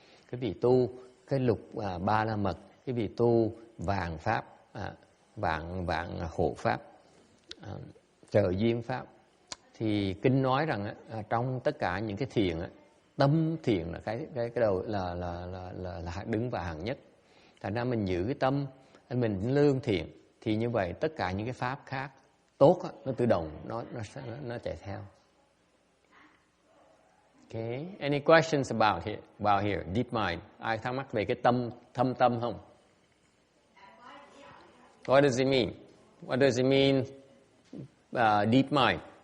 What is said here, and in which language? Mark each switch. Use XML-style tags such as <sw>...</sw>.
<vi>Cái vị tu cái lục ba la mật, cái vị tu vàng pháp, vạn hộ pháp, trợ duyên pháp, thì kinh nói rằng trong tất cả những cái thiện, tâm thiện là cái đầu là đứng vào hàng nhất. Thành ra mình giữ cái tâm mình lương thiện, thì như vậy tất cả những cái pháp khác tốt nó tự động nó chạy theo.</vi> <en>Okay, any questions about here? Deep mind.</en> <vi>Ai thắc mắc về cái thâm tâm không?</vi> <en>What does it mean? What does it mean? Deep mind.</en>